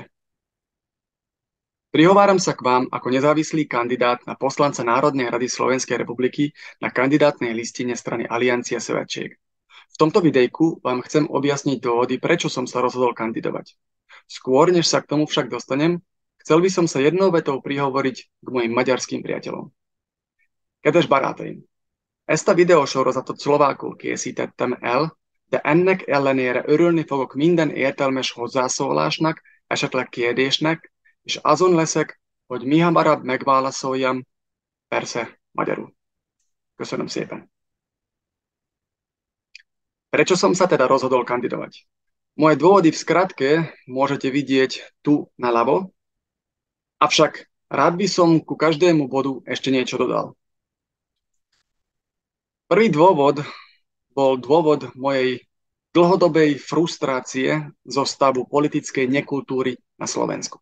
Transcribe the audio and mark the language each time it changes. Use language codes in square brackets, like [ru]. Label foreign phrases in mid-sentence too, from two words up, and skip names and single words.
[sk] Prihováram sa k vám ako nezávislý kandidát na poslanca Národnej rady Slovenskej republiky na kandidátnej listine strany Aliancia Severčiek. V tomto videjku vám chcem objasniť dôvody, prečo som sa rozhodol kandidovať. Skôr, než sa k tomu však dostanem, chcel by som sa jednou vetou prihovoriť k mojim maďarským priateľom. [hu] Kedves barátaim, ezt a videósorozatot szlovákul készítettem el, de ennek ellenére örülni fogok minden értelmes hozzászólásnak, esetleg kérdésnek, és azon leszek, hogy mihamarabb megválaszoljam, persze magyarul. Köszönöm szépen. [sk] Prečo som sa teda rozhodol kandidovať? Moje dôvody v skratke môžete vidieť tu naľavo, avšak rád by som ku každému bodu ešte niečo dodal. Prvý dôvod bol dôvod mojej dlhodobej frustrácie zo stavu politickej nekultúry na Slovensku.